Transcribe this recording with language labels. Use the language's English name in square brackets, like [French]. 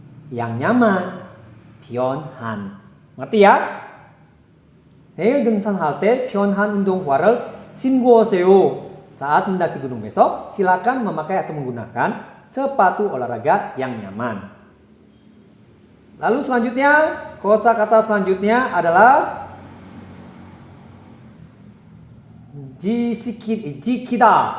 [Indonesian] Yang nyaman, 편한. Ngerti ya? [Korean] 내일 등산할 때 편한 운동화를 신고 오세요. [Indonesian] Saat mendaki gunung besok, silakan memakai atau menggunakan sepatu olahraga yang nyaman. Lalu selanjutnya, kosakata selanjutnya adalah jikida.